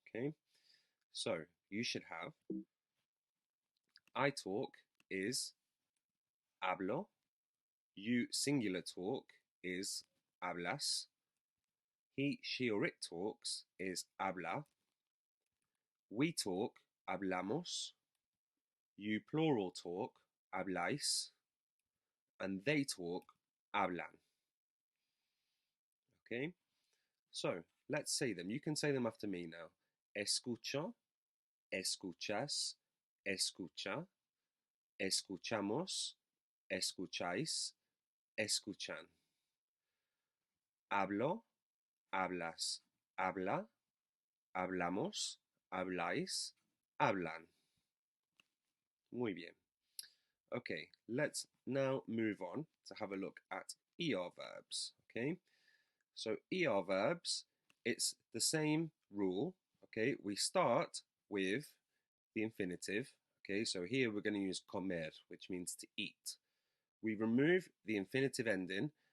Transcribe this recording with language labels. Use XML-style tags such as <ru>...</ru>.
<en>Okay, so you should have I talk is hablo, you singular talk is hablas, he, she, or it talks is habla, we talk hablamos, you plural talk habláis, and they talk hablan. Okay, so let's say them. You can say them after me now.</en> <es>Escucho, escuchas, escucha, escuchamos, escucháis, escuchan. Hablo, hablas, habla, hablamos, habláis, hablan. Muy bien.</es> <en>Okay, let's now move on to have a look at ER verbs. Okay, so ER verbs, it's the same rule. Okay, we start with the infinitive. Okay, so here we're going to use comer, which means to eat. We remove the infinitive ending</en>